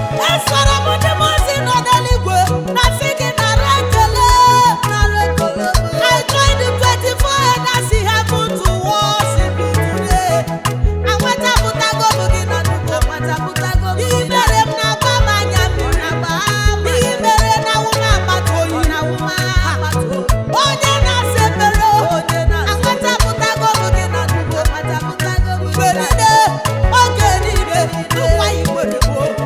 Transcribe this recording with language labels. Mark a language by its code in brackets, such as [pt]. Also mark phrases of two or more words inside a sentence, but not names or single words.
[ig] Esoro m ndị mmụọ ozi nọ n'eluigwe, na sị gị nara ekele, nara ekele. [en] I join the twenty-four elders in heaven to worship you today. [ig] Anwatapụtago m gị na ndụ m. Ihe mere m na-agba m anya mmiri. Ihe mere na awụ m agbata oyi. Onye na-asa efere o. Anwatapụtago m gị na ndụ m. Mgbe niile, oge niile, nkwa i kwere m o.